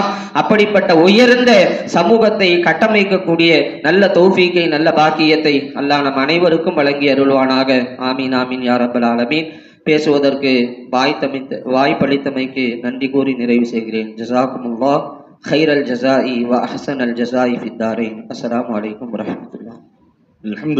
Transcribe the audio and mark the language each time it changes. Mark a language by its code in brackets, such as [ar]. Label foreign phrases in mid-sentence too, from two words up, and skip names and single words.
[ta] அப்படிப்பட்ட உயர்ந்த சமூகத்தை கட்டமைக்கக்கூடிய நல்ல தௌஃபீக்கை, நல்ல பாக்கியத்தை அல்லாஹ் நம் அனைவருக்கும் வழங்கி அருள்வானாக. [ar] آمين آمين يا رب العالمين. [ta] பேசுவதற்கு வாய்ப்பளித்தமைக்கு நன்றி கூறி நிறைவு செய்கிறேன். [ar] ஜஸாக்குமுல்லாஹ் خير الجزاء وأحسن الجزاء في الدارين. السلام عليكم ورحمة الله.